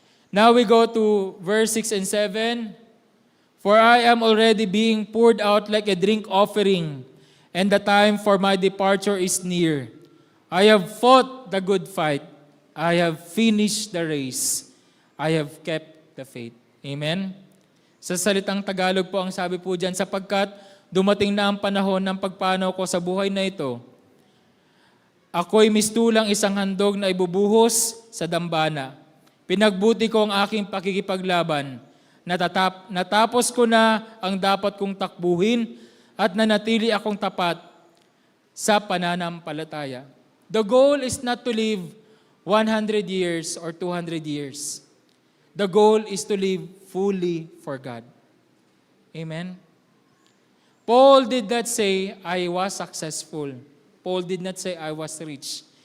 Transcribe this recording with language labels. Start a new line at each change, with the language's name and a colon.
English: Now we go to verse 6 and 7. For I am already being poured out like a drink offering, and the time for my departure is near. I have fought the good fight. I have finished the race. I have kept the faith. Amen?
Filipino: Sa salitang Tagalog po ang sabi po dyan, sapagkat dumating na ang panahon ng pagpanaw ko sa buhay na ito. Ako'y mistulang isang handog na ibubuhos sa dambana. Pinagbuti ko ang aking pakikipaglaban. Natapos ko na ang dapat kong takbuhin at nanatili akong tapat sa pananampalataya.
English: The goal is not to live 100 years or 200 years. The goal is to live fully for God. Amen? Paul did not say, I was successful. Paul did not say, I was rich.